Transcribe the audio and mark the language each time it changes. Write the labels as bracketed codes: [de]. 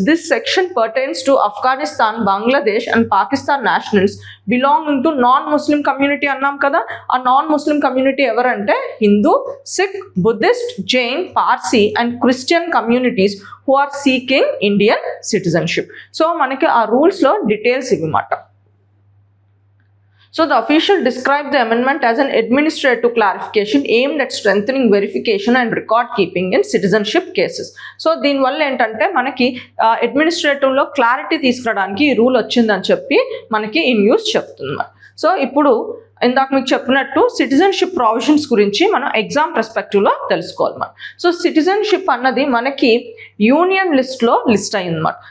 [en] This section pertains to Afghanistan, Bangladesh and Pakistan nationals belonging to non-Muslim community [te] అన్నాం కదా. [en] ఆ non-Muslim community [te] ఎవరంటే [en] Hindu, Sikh, Buddhist, Jain, Parsi and Christian communities who are seeking Indian citizenship. [te] So మనకి ఆ రూల్స్లో details ఇవ్వమాట. [en] So the official described the amendment as an administrative clarification aimed at strengthening verification and record keeping in citizenship cases. [te] So దీనివల్ల ఏంటంటే మనకి అడ్మినిస్ట్రేటివ్లో clarity తీసుకురావడానికి ఈ rule వచ్చిందని చెప్పి మనకి ఈ న్యూస్ చెప్తుంది. సో ఇప్పుడు ఇందాక మీకు చెప్పినట్టు సిటిజన్షిప్ ప్రొవిజన్స్ గురించి మనం ఎగ్జామ్ పర్స్పెక్టివ్లో తెలుసుకోవాలి మనం. సో సిటిజన్షిప్ అన్నది మనకి యూనియన్ లిస్ట్లో లిస్ట్ అయిందన్నమాట.